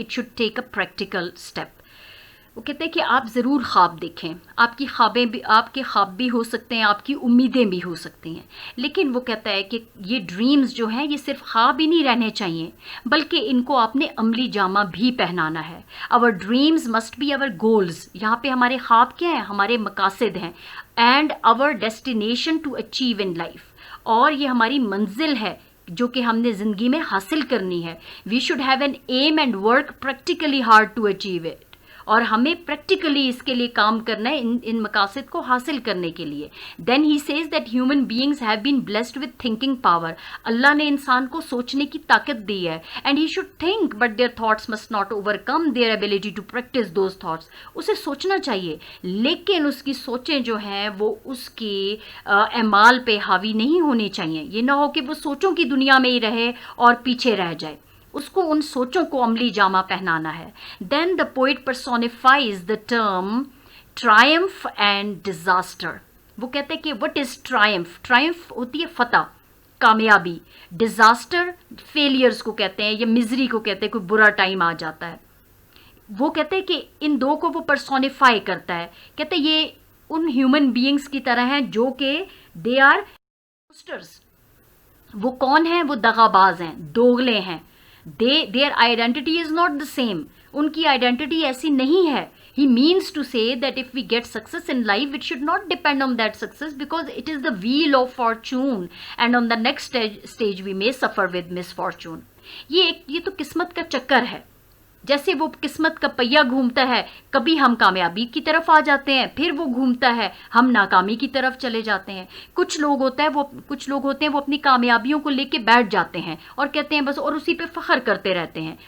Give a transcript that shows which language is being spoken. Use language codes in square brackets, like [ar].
[en] It should take a practical step. [ur] وہ کہتے ہیں کہ آپ ضرور خواب دیکھیں, آپ کے خواب بھی ہو سکتے ہیں, آپ کی امیدیں بھی ہو سکتی ہیں, لیکن وہ کہتا ہے کہ یہ ڈریمز جو ہیں یہ صرف خواب ہی نہیں رہنے چاہیے, بلکہ ان کو آپ نے عملی جامہ بھی پہنانا ہے. [en] our dreams must be our goals. [ur] یہاں پہ ہمارے خواب کیا ہیں؟ ہمارے مقاصد ہیں. [en] and our destination to achieve in life. [ur] اور یہ ہماری منزل ہے جو کہ ہم نے زندگی میں حاصل کرنی ہے. [en] we should have an aim and work practically hard to achieve it. [ur] اور ہمیں پریکٹیکلی اس کے لیے کام کرنا ہے ان مقاصد کو حاصل کرنے کے لیے. [en] Then he says that human beings have been blessed with thinking power. [ur] اللہ نے انسان کو سوچنے کی طاقت دی ہے. [en] And he should think but their thoughts must not overcome their ability to practise those thoughts. [ur] اسے سوچنا چاہیے, لیکن اس کی سوچیں جو ہیں وہ اس کے اعمال پہ حاوی نہیں ہونی چاہیے. یہ نہ ہو کہ وہ سوچوں کی دنیا میں ہی رہے اور پیچھے رہ جائے. اس کو ان سوچوں کو عملی جامہ پہنانا ہے. [en] Then the poet personifies the term triumph and disaster. [ur] وہ کہتے ہیں کہ [en] What is triumph? [ur] ٹرائمف ہوتی ہے فتح, کامیابی. ڈیزاسٹر فیلئرز کو کہتے ہیں یا مزری کو کہتے ہیں, کوئی برا ٹائم آ جاتا ہے. وہ کہتے ہیں کہ ان دو کو وہ پرسونیفائی کرتا ہے. کہتے ہیں یہ ان ہیومن بینگز کی طرح ہیں جو کہ [en] They are impostors. [ur] وہ کون ہیں؟ وہ دغاباز ہیں, دوغلے ہیں. [en] their identity is not the same. [ur] ان کی آئیڈینٹی ایسی نہیں ہے. [en] He means to say that if we get success in life, it should not depend on that success because it is the wheel of fortune, and on the next stage we may suffer with misfortune. [ur] یہ تو قسمت کا چکر ہے. جیسے وہ قسمت کا پہیہ گھومتا ہے, کبھی ہم کامیابی کی طرف آ جاتے ہیں, پھر وہ گھومتا ہے, ہم ناکامی کی طرف چلے جاتے ہیں. کچھ لوگ ہوتے ہیں وہ اپنی کامیابیوں کو لے کے بیٹھ جاتے ہیں اور کہتے ہیں بس, اور اسی پہ فخر کرتے رہتے ہیں.